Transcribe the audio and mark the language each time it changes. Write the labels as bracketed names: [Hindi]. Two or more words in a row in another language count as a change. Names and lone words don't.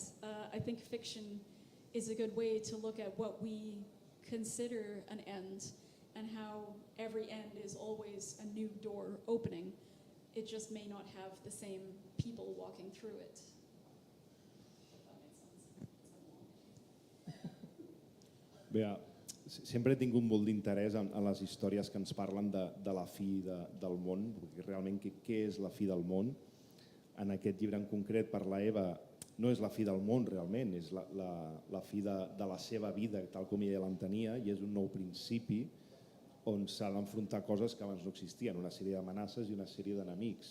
[English] I think fiction is a good way to look at what we consider an end and how every end is always a new door opening. It just may not have the same people walking through it. If that makes sense. [Catalan] Bé, sempre he tingut molt d'interès en les històries que ens parlen de la fi del món, perquè realment què és la fi del món? En aquest llibre en concret per la Eva no és la fi del món realment, és la fi de la seva vida tal com ella l'entenia, i és un nou principi on s'ha d'enfrontar coses que abans no existien, una sèrie d'amenaces i una sèrie d'enemics.